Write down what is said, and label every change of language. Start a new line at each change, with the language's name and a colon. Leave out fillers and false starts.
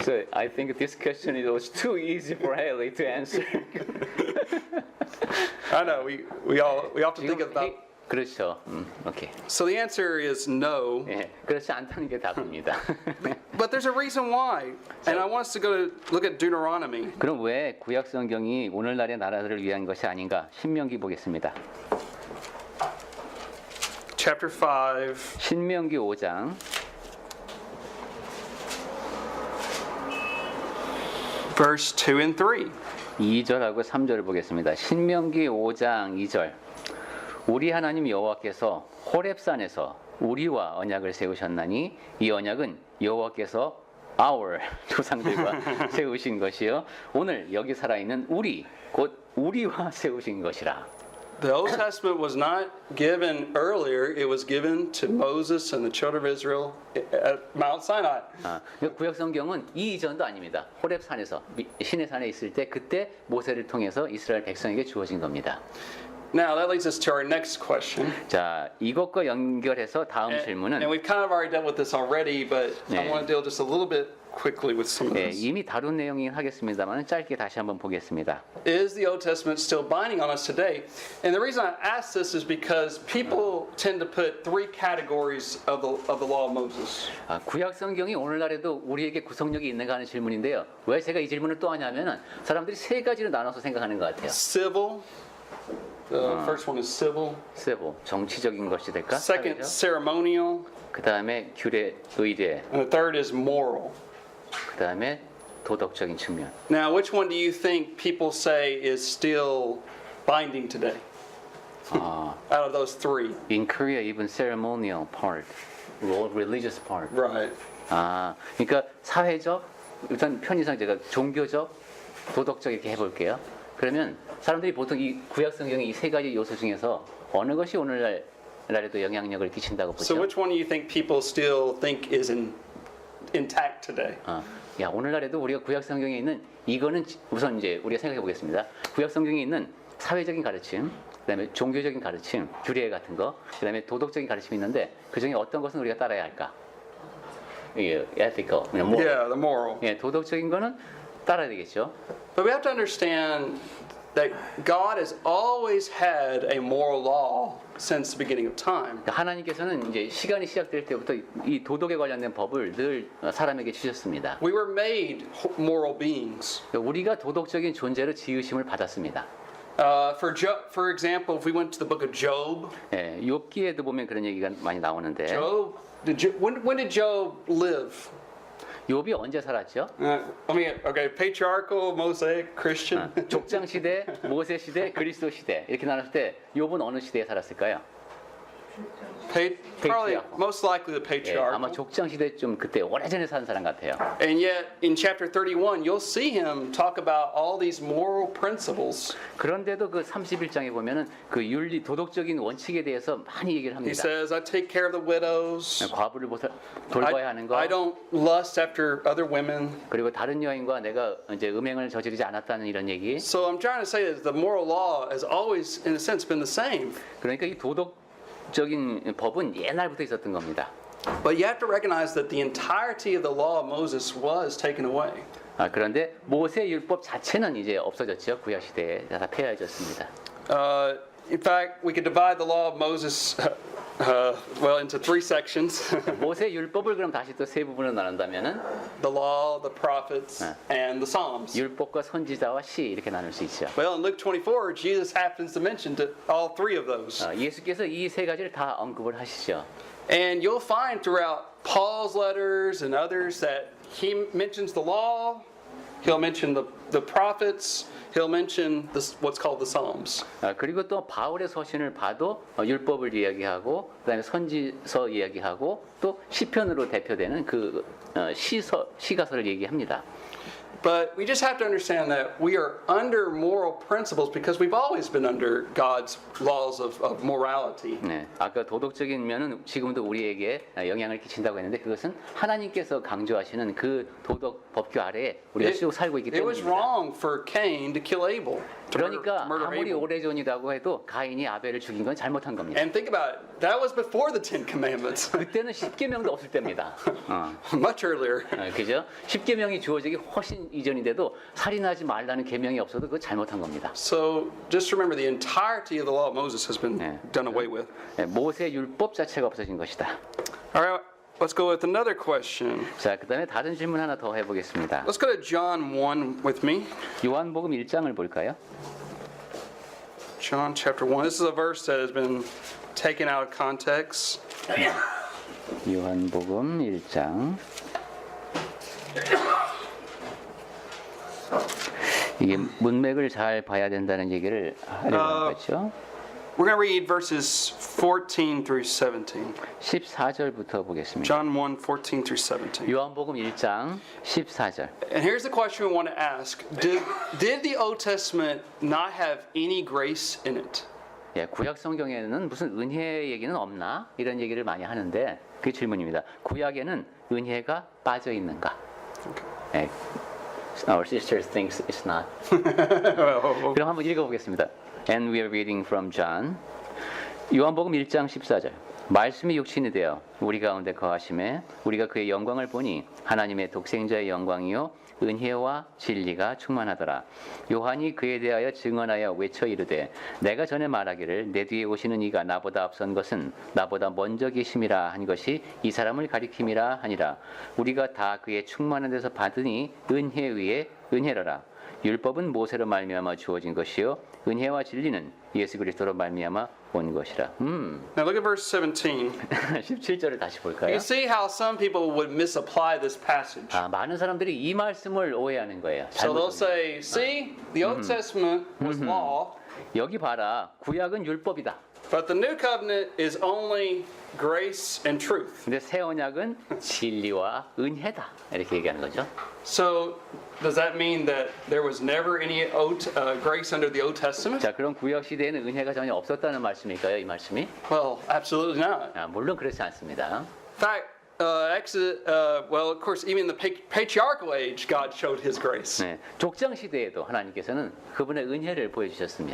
English: So I think this question was too easy for Haley to answer. I know we often think about.
Korean: 그렇죠. 오케이.
English: So the answer is no.
Korean: 예, 그렇지 않다는 게 답입니다.
English: But there's a reason why. And I want us to go to look at Deuteronomy.
Korean: 그럼 왜 구약 성경이 오늘날의 나라들을 위한 것이 아닌가? 신명기 보겠습니다.
English: Chapter 5,
Korean: 신명기 5장
English: verse 2 and 3.
Korean: 2절하고 3절을 보겠습니다. 신명기 5장 2절. 우리 하나님 여호와께서 호렙산에서 우리와 언약을 세우셨나니 이 언약은 여호와께서
English: our
Korean: 조상들과 세우신 것이요 오늘 여기 살아있는 우리 곧 우리와 세우신 것이라.
English: The Old Testament was not given earlier, it was given to Moses and the children of Israel at Mount Sinai.
Korean: 구약 성경은 이 이전도 아닙니다. 호렙산에서 신의 산에 있을 때 그때 모세를 통해서 이스라엘 백성에게 주어진 겁니다.
English: Now that leads us to our next question.
Korean: 자, 이것과 연결해서 다음
English: And
Korean: 질문은
English: we've kind of already dealt with this already, but I
Korean: 네.
English: want to deal just a little bit quickly with some of
Korean: 예,
English: this.
Korean: 이미 다룬 내용이긴 하겠습니다만 짧게 다시 한번 보겠습니다.
English: Is the Old Testament still binding on us today? And the reason I ask this is because people tend to put three categories of the law of Moses.
Korean: 구약 성경이 오늘날에도 우리에게 구속력이 있는가 하는 질문인데요. 왜 제가 이 질문을 또 하냐면은 사람들이 세 가지로 나눠서 생각하는 것 같아요.
English: Civil. The first one is civil.
Korean: 세보, 정치적인 것이 될까?
English: Second, ceremonial.
Korean: 그 다음에 규례, 의례,
English: And the third is moral.
Korean: 그 다음에 도덕적인 측면.
English: Now, which one do you think people say is still binding today? Out of those three. In Korea, even ceremonial part, religious part. Right.
Korean: 그러니까 사회적, 일단 편의상 제가 종교적, 도덕적 이렇게 해볼게요. 그러면 사람들이 보통 이 구약 성경의 이 세 가지 요소 중에서 어느 것이 오늘날에도 영향력을 끼친다고
English: So
Korean: 보죠?
English: which one do you think people still think is intact today?
Korean: 야, 오늘날에도 우리가 구약 성경에 있는 이거는 우선 이제 우리가 생각해 보겠습니다. 구약 성경에 있는 사회적인 가르침, 그다음에 종교적인 가르침, 규례 같은 거, 그다음에 도덕적인 가르침이 있는데 그 중에 어떤 것은 우리가 따라야 할까? 예,
English: ethical, Yeah, the moral.
Korean: 예, 도덕적인 거는 따라야 되겠죠.
English: But we have to understand that God has always had a moral law since the beginning of time.
Korean: 하나님께서는 이제 시간이 시작될 때부터 이 도덕에 관련된 법을 늘 사람에게 주셨습니다.
English: We were made moral beings.
Korean: 우리가 do덕적인 존재로 지으심을 받았습니다.
English: For example, if we went to the book of Job,
Korean: 예, 욥기에도 보면 그런 얘기가 많이 나오는데
English: when did Job live?
Korean: 욥이 언제 살았죠?
English: Okay, patriarchal, Mosaic, Christian.
Korean: 족장 시대, 모세 시대, 그리스도 시대 이렇게 나눴을 때 욥은 어느 시대에 살았을까요?
English: Probably most likely the
Korean: 예, 아마
English: patriarchal.
Korean: 족장 시대 좀 그때 오래전에 산 사람 같아요.
English: And yet, in chapter 31, you'll see him talk about all these moral principles.
Korean: 그런데도 그 31장에 보면은 그 윤리 도덕적인 원칙에 대해서 많이 얘기를
English: He
Korean: 합니다.
English: says, I take care of the widows.
Korean: 과부를 돌봐야 하는 거,
English: I don't lust after other women.
Korean: 그리고 다른 여인과 내가 이제 음행을 저지르지 않았다는 이런 얘기.
English: So I'm trying to say that the moral law has always, in a sense, been the same.
Korean: 그러니까 이 도덕적인 법은 옛날부터 있었던 겁니다.
English: But you have to recognize that the entirety of the law of Moses was taken away.
Korean: 그런데 모세 율법 자체는 이제 없어졌죠. 구약 시대에 다 폐하해졌습니다.
English: In fact, we could divide the law of Moses, into three sections:
Korean: 모세 율법을 그럼 다시 또 세 부분으로 나눈다면은
English: the law, the prophets, and the Psalms.
Korean: 율법과 선지자와 시 이렇게 나눌 수 있죠.
English: Well, in Luke 24, Jesus happens to mention all three of those.
Korean: 예수께서 이 세 가지를 다 언급을 하시죠.
English: And you'll find throughout Paul's letters and others that he mentions the law, he'll mention the prophets, he'll mention what's called the Psalms.
Korean: 그리고 또 바울의 서신을 봐도 율법을 이야기하고 그다음에 선지서 이야기하고 또 시편으로 대표되는 그 시가서를 얘기합니다.
English: But we just have to understand that we are under moral principles because we've always been under God's laws of morality.
Korean: 네, 아까 도덕적인 면은 지금도 우리에게 영향을 끼친다고 했는데 그것은 하나님께서 강조하시는 그 도덕 법규 아래에 우리가 쭉 살고 있기
English: It was
Korean: 때문입니다.
English: wrong for Cain to kill Abel. To
Korean: 그러니까
English: murder
Korean: 아무리
English: Abel.
Korean: 오래전이라고 해도 가인이 아벨을 죽인 건 잘못한 겁니다.
English: And think about it. That was before the Ten Commandments.
Korean: 그때는 10계명도 없을 때입니다.
English: Much earlier.
Korean: 그죠? 10계명이 주어지기 훨씬 이전인데도 살인하지 말라는 계명이 없어도 그거 잘못한 겁니다.
English: So just remember the entirety of the law of Moses has been done away with.
Korean: 모세 율법 자체가 없어진 것이다.
English: All right, let's go with another question.
Korean: 자, 그다음에 다른 질문 하나 더 해보겠습니다.
English: Let's go to John 1 with me.
Korean: 요한복음 1장을 볼까요?
English: John chapter 1. This is a verse that has been taken out of context.
Korean: 요한복음 1장. 이게 문맥을 잘 봐야 된다는 얘기를 하려고 하는 거죠.
English: We're going to read verses 14 through 17.
Korean: 14절부터 보겠습니다.
English: John 1, 14 through 17.
Korean: 요한복음 1장 14절.
English: And here's the question we want to ask. Did the Old Testament not have any grace in it?
Korean: 예, 구약 성경에는 무슨 은혜 얘기는 없나? 이런 얘기를 많이 하는데 그 질문입니다. 구약에는 은혜가 빠져 있는가? 예,
English: our sister thinks it's not.
Korean: 그럼 한번 읽어보겠습니다.
English: And we are reading from John.
Korean: 요한복음 1장 14절. 말씀이 육신이 되어 우리 가운데 거하심에 우리가 그의 영광을 보니 하나님의 독생자의 영광이요 은혜와 진리가 충만하더라. 요한이 그에 대하여 증언하여 외쳐 이르되 내가 전에 말하기를 내 뒤에 오시는 이가 나보다 앞선 것은 나보다 먼저 계심이라 한 것이 이 사람을 가리킴이라 하니라. 우리가 다 그의 충만한 데서 받으니 은혜 위에 은혜로라. 율법은 모세로 말미암아 주어진 것이요 은혜와 진리는 예수 그리스도로 말미암아 온 것이라.
English: Now look at verse 17.
Korean: 17절을 다시
English: You
Korean: 볼까요?
English: can see how some people would misapply this passage.
Korean: 많은 사람들이 이 말씀을 오해하는 거예요.
English: So they'll
Korean: 잘못
English: say, see, the Old Testament was law,
Korean: 여기 봐라. 구약은 율법이다. but the New Covenant is only grace and truth. 근데 새 언약은 진리와 은혜다. 이렇게 얘기하는 거죠.
English: So does that mean that there was never any grace under the Old Testament?
Korean: 자, 그럼 구약 시대에는 은혜가 전혀 없었다는 말씀일까요? 이 말씀이?
English: Well, absolutely not.
Korean: 물론 그렇지 않습니다.
English: In fact, Exodus, of course, even in the patriarchal age, God showed His grace.
Korean: 네, 족장 시대에도 하나님께서는 그분의 은혜를 보여주셨습니다.